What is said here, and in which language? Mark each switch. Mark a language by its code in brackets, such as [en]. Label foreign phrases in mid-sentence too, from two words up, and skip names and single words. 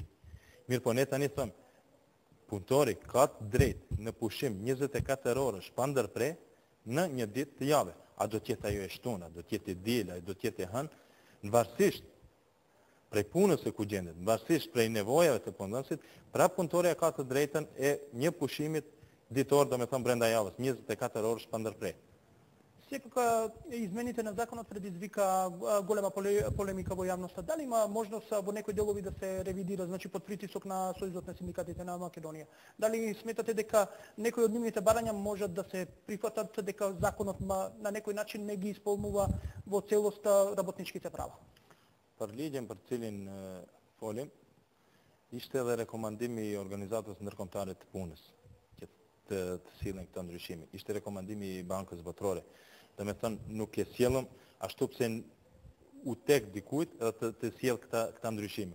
[sq] Mirë po ne tani thëmë, punëtori ka të drejtë në pushim 24 orësh pa ndërprer në një ditë të javë. A do tjetë ajo e shtuna, do tjetë e diel, a do tjetë e hënë, në varësisht prej punës e ku gjendet, në varësisht prej nevojave të punëdhënësit, pra punëtoria ka të drejtën e një pushimit ditor, do me thëmë brenda javës, 24 orësh pa ndërprer. [mk] Сека измените на законот предизвика голема полемика во јавноста. Дали има можност во некои делови да се ревидира, значи под притисок на Сојузот на синдикатите на Македонија? Дали сметате дека некои од нивните барања можат да се прифатат, дека законот на некој начин не ги исполнува во целост работничките права? [sq] Për ligjen për cilin folim, ishte edhe rekomandimi i organizatës ndërkombëtare të punës që të sillen këtë ndryshime. Ishte rekomandimi i Bankës Botërore. Dhe me thënë, nuk e sjellëm ashtu pse u tek dikujt edhe të sjell këta ndryshime.